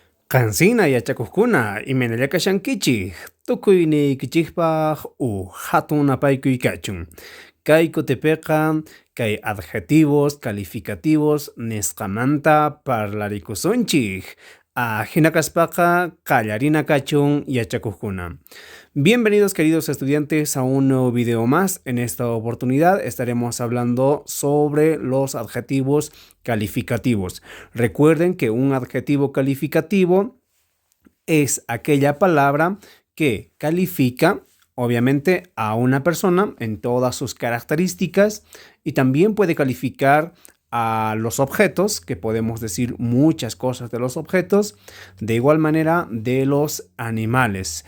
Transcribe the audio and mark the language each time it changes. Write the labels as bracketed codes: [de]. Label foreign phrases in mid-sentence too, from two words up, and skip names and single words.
[qu] Qansina yachakuqkuna imanalla kashankichik tukuyniykichisqpaq hatun napaykuykachun. Kay kutipiqa kay [es] adjetivos calificativos [qu] nisqamanta parlaricusunchik. Hina kaspaqa qallarina kachun yachakuqkuna. [es] Bienvenidos queridos estudiantes a un nuevo video más. En esta oportunidad estaremos hablando sobre los adjetivos calificativos. Recuerden que un adjetivo calificativo es aquella palabra que califica, obviamente, a una persona en todas sus características y también puede calificar a los objetos, que podemos decir muchas cosas de los objetos, de igual manera de los animales.